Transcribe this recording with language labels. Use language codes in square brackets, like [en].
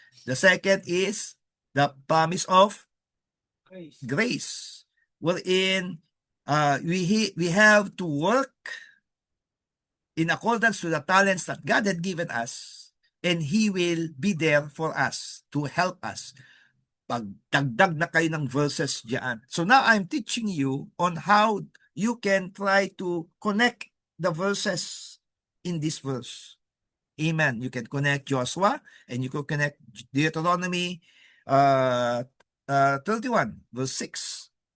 [en] The second is the promise of grace. Wherein we have to work in accordance to the talents that God had given us, and He will be there for us to help us. [tl] Pagdagdag na kayo ng verses diyan. [en] So now I'm teaching you on how you can try to connect the verses in this verse. Amen. You can connect Joshua and you can connect Deuteronomy 31 verse 6.